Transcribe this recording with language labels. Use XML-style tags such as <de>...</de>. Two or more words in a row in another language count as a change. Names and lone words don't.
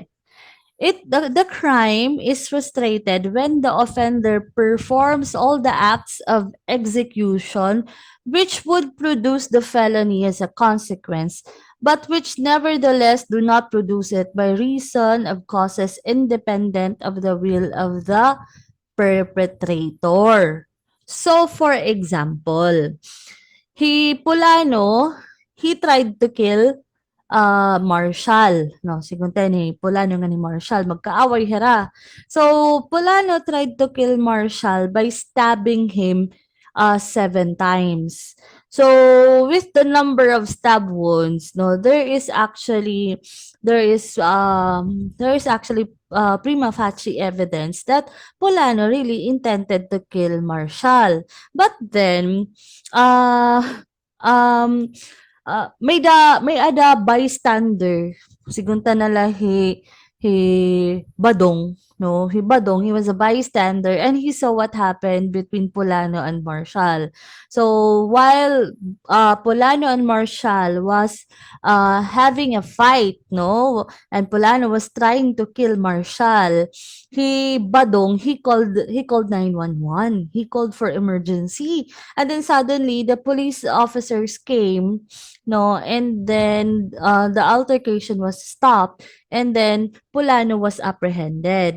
<en>The crime is frustrated when the offender performs all the acts of execution which would produce the felony as a consequence, but which nevertheless do not produce it by reason of causes independent of the will of the perpetrator. So, for example, he tried to kill Marshall,</en> <war>no, sigunte ni Polano nga ni Marshall, magkaaway hira.</war> <en>So, Polano tried to kill Marshall by stabbing him 7 times. So, with the number of stab wounds, no, there is actually</en> <la>prima facie</la> <en>evidence that Polano really intended to kill Marshall. But then, uh, um,</en> <war>may ada bystander sigunta nala he Badong, no, he Badong,</war> <en>he was a bystander and he saw what happened between Polano and Marshall. So while Polano and Marshall was having a fight, no, and Polano was trying to kill Marshall, he called 911, he called for emergency, and then suddenly the police officers came, no, and then the altercation was stopped, and then Polano was apprehended.</en>